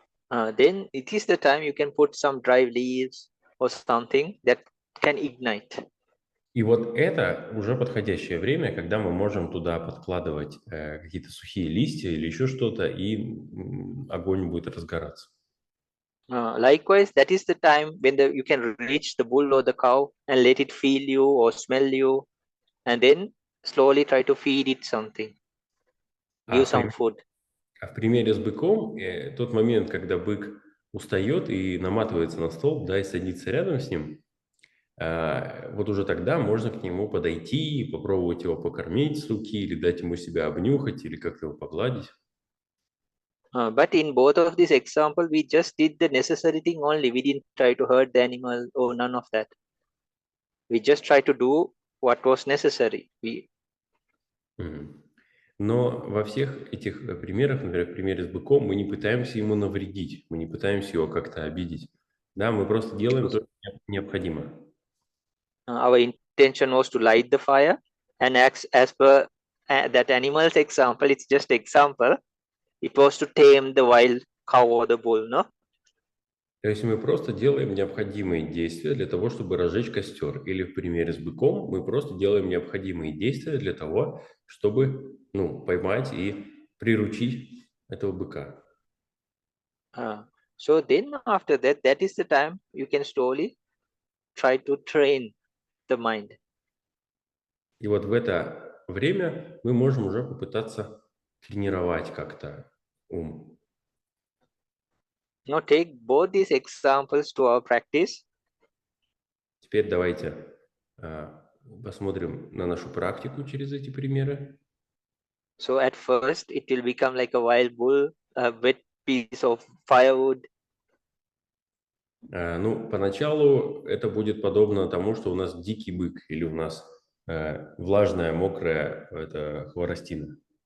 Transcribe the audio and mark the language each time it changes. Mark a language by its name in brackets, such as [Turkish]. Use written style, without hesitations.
[English] then it is the time you can put some dry leaves or something that can ignite. [Russian] И вот это уже подходящее время, когда мы можем туда подкладывать какие-то сухие листья или еще что-то, и огонь будет разгораться. [English] Likewise, that is the time when you can reach the bull or the cow and let it feel you or smell you, and then slowly try to feed it something, give some food. [Russian] А в примере с быком, тот момент, когда бык устает и наматывается на столб, да, и садится рядом с ним, вот уже тогда можно к нему подойти, попробовать его покормить с руки, или дать ему себя обнюхать, или как-то его погладить. [English] But in both of these examples, we just did the necessary thing only. We didn't try to hurt the animal or none of that. We just try to do what was necessary. [Russian] Но во всех этих примерах, например, в примере с быком, мы не пытаемся ему навредить, мы не пытаемся его как-то обидеть. Да, мы просто делаем то, что необходимо. [English] Our intention was to light the fire, and as per that animal's example, it's just example. It was to tame the wild cow or the bull, no? [Russian] То есть мы просто делаем необходимые действия для того, чтобы разжечь костер. Или в примере с быком мы просто делаем необходимые действия для того, чтобы, поймать и приручить этого быка. [English] So then after that, that is the time you can slowly try to train the mind. [Russian] И вот в это время мы можем уже попытаться тренировать как-то ум. [English] Now take both these examples to our practice. [Russian] Теперь давайте посмотрим на нашу практику через эти примеры. [English] So at first it will become like a wild bull, a wet piece of firewood. [Russian] Поначалу это будет подобно тому, что у нас дикий бык или у нас влажная, мокрая хворостина.